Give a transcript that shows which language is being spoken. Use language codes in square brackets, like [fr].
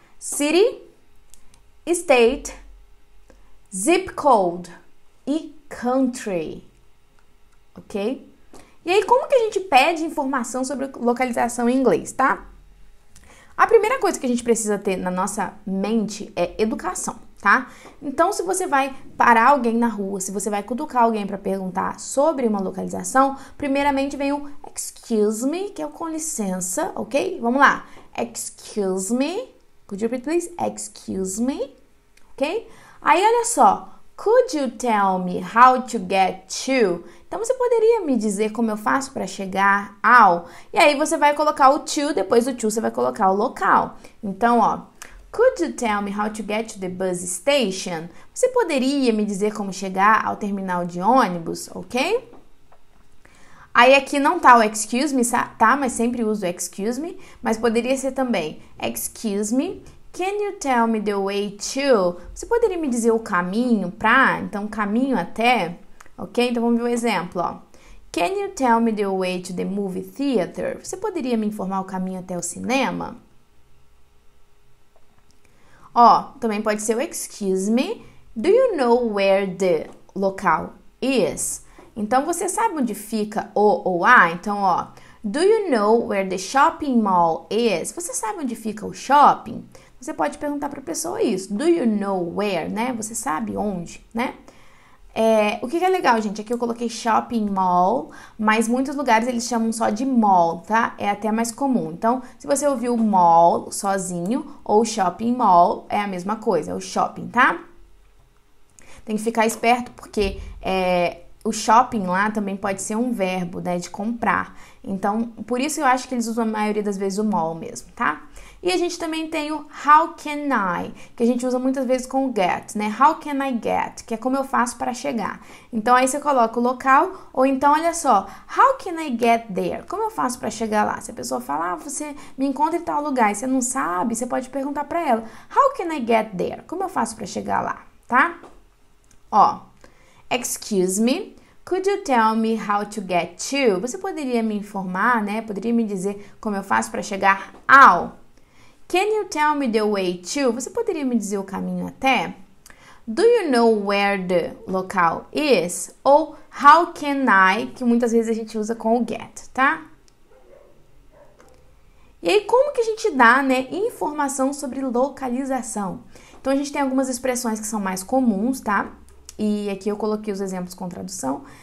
[en] City, state, zip code e country, ok? [pt] E aí, como que a gente pede informação sobre localização em inglês, tá? A primeira coisa que a gente precisa ter na nossa mente é educação, tá? Então, se você vai parar alguém na rua, se você vai cutucar alguém para perguntar sobre uma localização, primeiramente vem o [en] excuse me, [pt] que é o com licença, ok? Vamos lá. [en] Excuse me. Could you repeat, please? Excuse me. Ok? [pt] Aí, olha só. [en] Could you tell me how to get to? [pt] Então, você poderia me dizer como eu faço para chegar ao? E aí, você vai colocar o to, depois do to, você vai colocar o local. Então, ó. [en] Could you tell me how to get to the bus station? [pt] Você poderia me dizer como chegar ao terminal de ônibus, ok? Aí aqui não tá o [en] excuse me, [pt] tá? Mas sempre uso [en] excuse me. [pt] Mas poderia ser também [en] excuse me, can you tell me the way to? [pt] Você poderia me dizer o caminho pra? Então, caminho até, ok? Então, vamos ver o exemplo, ó. [en] Can you tell me the way to the movie theater? [pt] Você poderia me informar o caminho até o cinema? Ó, também pode ser o [en] excuse me, do you know where the local is? [pt] Então, você sabe onde fica o ou a? [en] Então, ó, do you know where the shopping mall is? [pt] Você sabe onde fica o shopping? Você pode perguntar para a pessoa isso. [en] Do you know where, [pt] né? Você sabe onde, né? O que é legal, gente, aqui eu coloquei shopping mall, mas muitos lugares eles chamam só de mall, tá? É até mais comum. Então, se você ouviu mall sozinho ou shopping mall, é a mesma coisa, é o shopping, tá? Tem que ficar esperto porque o shopping lá também pode ser um verbo, né, de comprar. Então, por isso eu acho que eles usam a maioria das vezes o mall mesmo, tá? E a gente também tem o [en] how can I, [pt] que a gente usa muitas vezes com o get, né? [en] How can I get, [pt] que é como eu faço para chegar. Então, aí você coloca o local, ou então, olha só, [en] how can I get there? [pt] Como eu faço para chegar lá? Se a pessoa fala, você me encontra em tal lugar e você não sabe, você pode perguntar para ela, [en] how can I get there? [pt] Como eu faço para chegar lá, tá? [en] Ó, excuse me, could you tell me how to get to? [pt] Você poderia me informar, né? Poderia me dizer como eu faço para chegar ao? [en] Can you tell me the way to? [pt] Você poderia me dizer o caminho até? [en] Do you know where the local is? [pt] Ou [en] how can I, [pt] que muitas vezes a gente usa com o get, tá? E aí, como que a gente dá, né, informação sobre localização? Então, a gente tem algumas expressões que são mais comuns, tá? E aqui eu coloquei os exemplos com tradução.